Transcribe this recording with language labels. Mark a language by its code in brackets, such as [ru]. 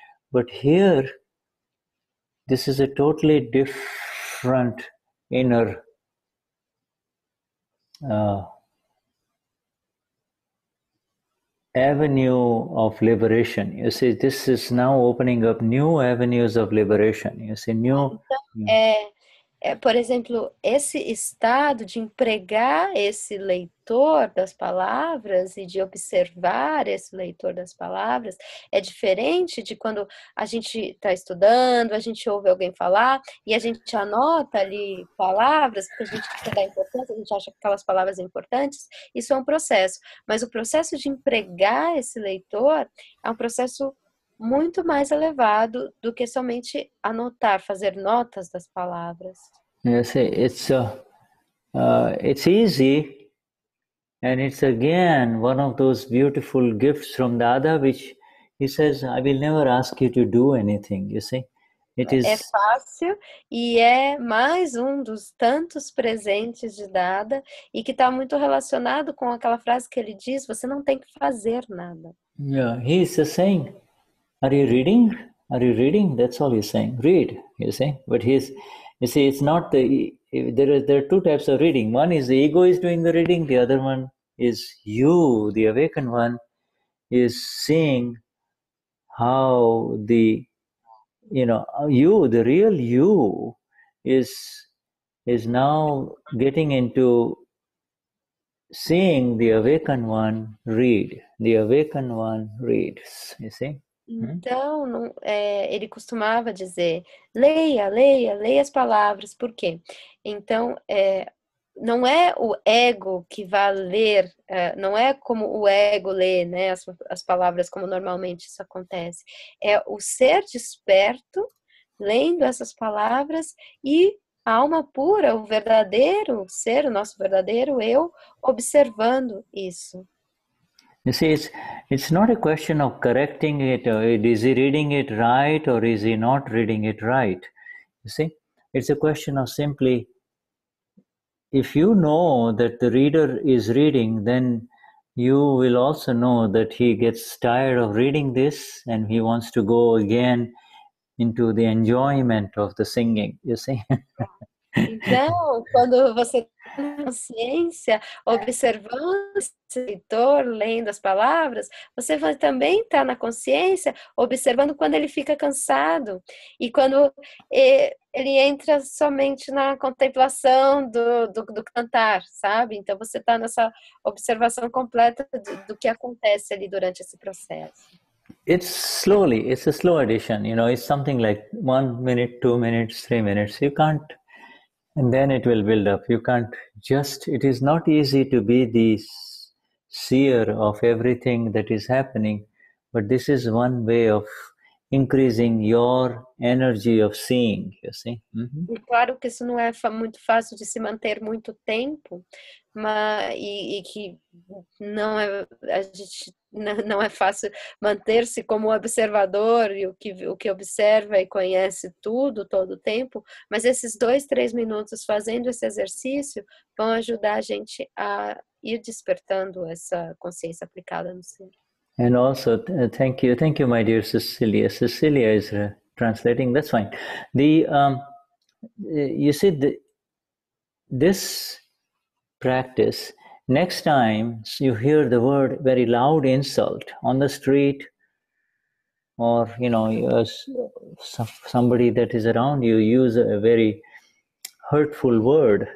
[en] But here, this is a totally different inner avenue of liberation. You see, this is now opening up new avenues of liberation. You see, new. [pt] Por exemplo, esse estado de empregar esse leitor das palavras e de observar esse leitor das palavras é diferente de quando a gente está estudando, a gente ouve alguém falar e a gente anota ali palavras, porque a gente quer dar importância, a gente acha que aquelas palavras são importantes. Isso é um processo. Mas o processo de empregar esse leitor é um processo muito mais elevado do que somente anotar, fazer notas das palavras. [en] Yes, it's easy, and it's again one of those beautiful gifts from Dada, which he says, I will never ask you to do anything, you see. [pt] É fácil e é mais um dos tantos presentes de Dada e que está muito relacionado com aquela frase que ele diz, você não tem que fazer nada. [en] Yeah, he's just saying, are you reading? Are you reading? That's all he's saying. Read, you see. But you see, it's not there are two types of reading. One is the ego is doing the reading. The other one is you, the awakened one, is seeing how the real you is now getting into seeing the awakened one read. The awakened one reads, you see. [pt] Então, ele costumava dizer, leia as palavras. Por quê? Então, não é o ego que vai ler, não é como o ego lê, né, as palavras como normalmente isso acontece. É o ser desperto, lendo essas palavras e a alma pura, o verdadeiro ser, o nosso verdadeiro eu, observando isso. [en] You see, it's not a question of correcting it, or is he reading it right or is he not reading it right? You see, it's a question of simply, if you know that the reader is reading, then you will also know that he gets tired of reading this and he wants to go again into the enjoyment of the singing, you see. [pt] Então, quando você tem consciência, observando esse leitor, lendo as palavras, você vai também estar na consciência, observando quando ele fica cansado e quando ele entra somente na contemplação do cantar, sabe? Então, você está nessa observação completa do que acontece ali durante esse processo. [en] It's a slow addition, you know, it's something like 1 minute, 2 minutes, 3 minutes. You can't, and then it will build up. You can't just, it is not easy to be the seer of everything that is happening, but this is one way of increasing your energy of seeing, you see. [pt] E claro que isso não é muito fácil de se manter muito tempo, mas, e que não é, a gente não é fácil manter-se como observador e o que observa e conhece tudo, todo o tempo, mas esses 2, 3 minutos fazendo esse exercício vão ajudar a gente a ir despertando essa consciência aplicada no ser. [en] And also, thank you, my dear Cecilia. Cecilia is translating. That's fine. You see, this practice. Next time you hear the word very loud insult on the street, or you know, somebody that is around you use a very hurtful word.